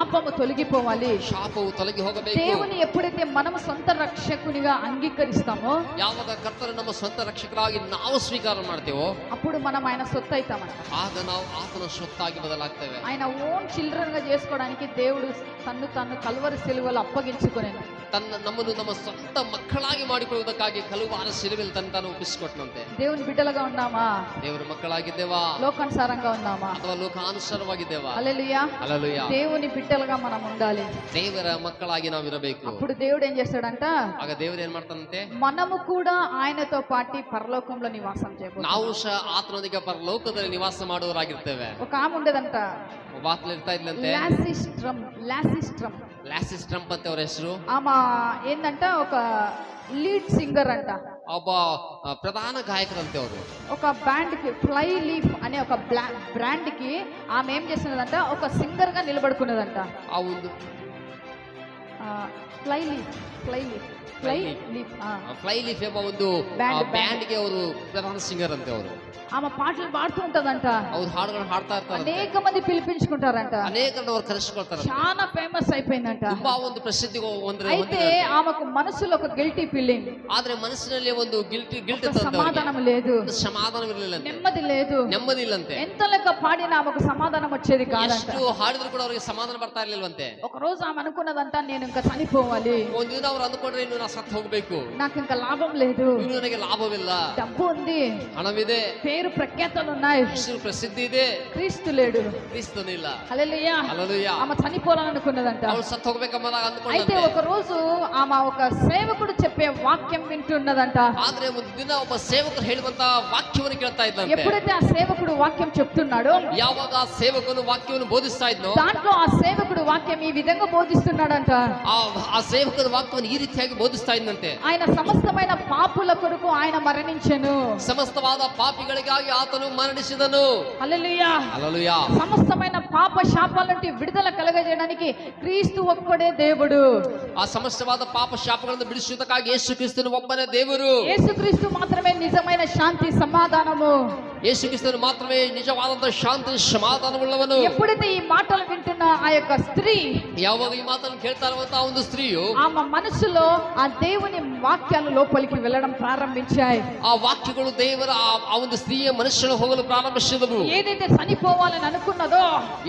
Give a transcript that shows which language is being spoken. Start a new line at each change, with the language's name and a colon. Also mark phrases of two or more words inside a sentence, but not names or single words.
Telugu: శాపము తొలగిపోవాలి.
Kannada: ಶಾಪವು ತೊಲಗಿ ಹೋಗಬೇಕು.
Telugu: దేవుని ఎప్పుడైతే మనము సొంత రక్షకునిగా అంగీకరిస్తామో,
Kannada: ಯಾವಾಗ ಕರ್ತನ ನಮ್ಮ ಸ್ವಂತ ರಕ್ಷಕರಾಗಿ ನಾವು ಸ್ವೀಕಾರ ಮಾಡ್ತೇವೋ
Telugu: అప్పుడు మనం ఆయన సొత్తు అవుతామంట.
Kannada: ಆಗ ನಾವು ಆತನ ಸ್ವತ್ತಾಗಿ ಬದಲಾಗ್ತೇವೆ.
Telugu: ఆయన
English: own children
Telugu: గా చేసుకోవడానికి దేవుడు తన్ను కల్వరి సిలువలో అప్పగించుకొనెను.
Kannada: ನಮ್ಮನ್ನು ನಮ್ಮ ಸ್ವಂತ ಮಕ್ಕಳಾಗಿ ಮಾಡಿಕೊಳ್ಳುವುದಕ್ಕಾಗಿ ಕಲುವಾರ ಶಿಲುಬೆಯಲ್ಲಿ ತಾನು ಒಪ್ಪಿಸಿಕೊಟ್ಟನಂತೆ.
Telugu: దేవుని బిడ్డలుగా ఉన్నామా?
Kannada: ದೇವರ ಮಕ್ಕಳಾಗಿದ್ದೇವಾ?
Telugu: లోకానుసారంగా ఉన్నామా?
Kannada: ಅಥವಾ ಲೋಕಾನುಸಾರವಾಗಿದ್ದೇವಾ?
Telugu: హల్లెలూయా.
Kannada: ಹಲ್ಲೆಲೂಯಾ.
Telugu: దేవుని బిడ్డలుగా మనం ఉండాలి.
Kannada: ದೇವರ ಮಕ್ಕಳಾಗಿ ನಾವು ಇರಬೇಕು.
Telugu: అప్పుడు దేవుడు ఏం చేస్తాడంట?
Kannada: ಆಗ ದೇವರು ಏನ್ ಮಾಡ್ತಾನಂತೆ?
Telugu: మనము కూడా ఆయనతో పాటు పరలోకంలో నివాసం చేయబోతున్నాం.
Kannada: ನಾವು ಸಹ ಆತನೊಂದಿಗೆ ಪರಲೋಕದಲ್ಲಿ ನಿವಾಸ ಮಾಡುವವರಾಗಿರ್ತೇವೆ.
Telugu: ఒక ఆమె ఉండేదంట,
Kannada: ವಾತ್ಲ ಇರ್ತಾ ಇದ್ಲಂತೆ, ಲ್ಯಾಸಿಸ್ ಟ್ರಂಪ್ ಅಂತ ಅವ್ರ ಹೆಸರು.
Telugu: ఆమె ఏంటంట ఒక
English: lead singer
Telugu: అంట.
Kannada: ಒಬ್ಬ ಪ್ರಧಾನ ಗಾಯಕರಂತೆ ಅವರು.
Telugu: ఒక బ్యాండ్ కి ఫ్లై లీఫ్ అనే ఒక బ్రాండ్ కి ఆమె ఏం చేస్తున్నదంట, ఒక సింగర్ గా నిలబడుకున్నదంట.
Kannada: ಆ ಒಂದು ఫ్లై లీఫ్ ಎಂಬ ಒಂದು ಬ್ಯಾಂಡ್ಗೆ ಅವರು ಪ್ರಧಾನ ಸಿಂಗರ್ ಅಂತೆ ಅವರು.
Telugu: ఆమె పాటలు పాడుతూ ఉంటదంట.
Kannada: ಅವ್ರು ಹಾಡುಗಳನ್ನು ಹಾಡ್ತಾ ಇರ್ತಾರೆ.
Telugu: అనేక మంది పిలిపించుకుంటారంట.
Kannada: ಅನೇಕರನ್ನು ಅವರು ಕರೆಸಿಕೊಳ್ತಾರೆ.
Telugu: చాలా ಫೇಮಸ್ అయిపోయిందంట.
Kannada: ತುಂಬಾ ಒಂದು ಪ್ರಸಿದ್ಧಿ
Telugu: అయితే ఆమెకు మనసులో ఒక
English: guilty feeling.
Kannada: ಆದ್ರೆ ಮನಸ್ಸಿನಲ್ಲಿ ಒಂದು ಗಿಲ್ಟ್
Telugu: సమాధానం లేదు,
Kannada: ಸಮಾಧಾನವಿರಲಿಲ್ಲ,
Telugu: నెమ్మది లేదు,
Kannada: ನೆಮ್ಮದಿ ಇಲ್ಲಂತೆ.
Telugu: ఎంత లెక్క పాడినా ఆమెకు సమాధానం వచ్చేది కాదంట.
Kannada: ಎಷ್ಟು ಹಾಡಿದ್ರು ಕೂಡ ಅವರಿಗೆ ಸಮಾಧಾನ ಬರ್ತಾ ಇರ್ಲಿಲ್ವಂತೆ.
Telugu: ఒక రోజు ఆమె అనుకున్నదంట, నేను ఇంకా చనిపోవాలి.
Kannada: ಒಂದಿನ ಅವ್ರು ಅಂದ್ಕೊಂಡ್ರೆ ಇನ್ನು ನಾ ಸತ್ತು ಹೋಗ್ಬೇಕು,
Telugu: నాకు ఇంకా లాభం లేదు,
Kannada: ಇನ್ನು ನನಗೆ ಲಾಭವಿಲ್ಲ,
Telugu: డబ్బు ఉంది,
Kannada: ಹಣವಿದೆ,
Telugu: పేరు ప్రఖ్యాతలు ఉన్నాయి,
Kannada: ಹೆಸರು ಪ್ರಸಿದ್ಧಿ ಇದೆ,
Telugu: క్రీస్తు లేడు,
Kannada: ಕ್ರಿಸ್ತನಿಲ್ಲ.
Telugu: హల్లెలూయా.
Kannada: ಹಲ್ಲೆಲೂಯಾ.
Telugu: ఆమె చనిపోవాలనుకున్నదంట.
Kannada: ಅವ್ರು ಸತ್ತು ಹೋಗ್ಬೇಕಂಬ
Telugu: అయితే ఒక రోజు ఆమె ఒక సేవకుడు చెప్పే వాక్యం వింటున్నదంట.
Kannada: ಆದ್ರೆ ಒಂದು ದಿನ ಒಬ್ಬ ಸೇವಕರು ಹೇಳುವಂತ ವಾಕ್ಯವನ್ನು ಕೇಳ್ತಾ ಇದ್ದಂತೆ.
Telugu: ఎప్పుడైతే ఆ సేవకుడు వాక్యం చెప్తున్నాడో,
Kannada: ಯಾವಾಗ ಆ ಸೇವಕನು ವಾಕ್ಯವನ್ನು ಬೋಧಿಸ್ತಾ ಇದ್ನೋ,
Telugu: దాంట్లో ఆ సేవకుడు వాక్యం ఈ విధంగా బోధిస్తున్నాడంట.
Kannada: ಆ ಸೇವಕನ ವಾಕ್ಯವನ್ನು ಈ ರೀತಿಯಾಗಿ ಬೋಧಿಸ್ತಾ ಇದ್ದಂತೆ.
Telugu: ఆయన సమస్తమైన పాపుల కొరకు ఆయన మరణించెను.
Kannada: ಸಮಸ್ತವಾದ ಪಾಪಿಗಳಿಗಾಗಿ ಆತನು ಮರಣಿಸಿದನು.
Telugu: హల్లెలూయా. హల్లెలూయా. సమస్తమైన పాప శాపాల నుండి విడుదల కలగజేయడానికి క్రీస్తు ఒక్కడే దేవుడు.
Kannada: ಆ ಸಮಸ್ತವಾದ ಪಾಪ ಶಾಪಗಳನ್ನು ಬಿಡಿಸುವುದಕ್ಕಾಗಿ ಯೇಸು ಕ್ರಿಸ್ತನು ಒಬ್ಬನೇ ದೇವರು.
Telugu: యేసుక్రీస్తు మాత్రమే నిజమైన శాంతి సమాధానము.
Kannada: ಯೇಸು ಕ್ರಿಸ್ತನು ಮಾತ್ರವೇ ನಿಜವಾದಂತಹ ಶಾಂತಿ ಸಮಾಧಾನವುಳ್ಳವನು.
Telugu: ఎప్పుడైతే ఈ మాటలు వింటున్న ఆ యొక్క స్త్రీ,
Kannada: ಯಾವಾಗ ಈ ಮಾತನ್ನು ಕೇಳ್ತಾ ಇರುವಂತಹ ಒಂದು ಸ್ತ್ರೀಯು,
Telugu: ఆమె మనసులో ఆ దేవుని వాక్యాలు లోపలికి వెళ్ళడం ప్రారంభించాయి.
Kannada: ಆ ವಾಕ್ಯಗಳು ದೇವರ ಆ ಒಂದು ಸ್ತ್ರೀಯ ಮನುಷ್ಯನ ಹೋಗಲು ಪ್ರಾರಂಭಿಸಿದವು.
Telugu: ఏదైతే చనిపోవాలని అనుకున్నదో,